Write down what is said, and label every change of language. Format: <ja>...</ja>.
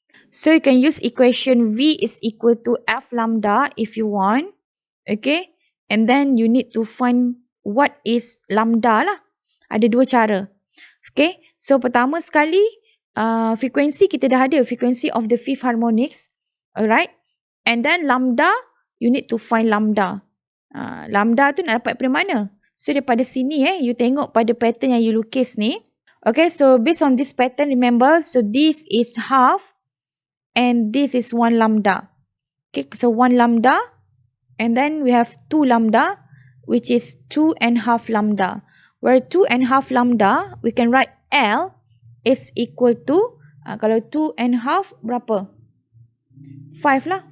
<en>So you can use equation V is equal to F lambda if you want. Okay. And then you need to find what is lambda lah.</en> <ms>Ada 2 cara.</ms> <en>Okay.</en> <ms>So pertama sekali, frekuensi kita dah ada.</ms> <en>Frequency of the fifth harmonics. Alright. And then lambda, you need to find lambda.</en> <ms>Lambda tu nak dapat dari mana? So daripada sini you tengok pada pattern yang you lukis ni.</ms> <en>Okay, so based on this pattern, remember, so this is half and this is 1 lambda. Okay, so 1 lambda and then we have 2 lambda, which is 2.5 lambda. Where 2.5 lambda, we can write L is equal to,</en> <ms>kalau 2.5 berapa? 5 lah.</ms>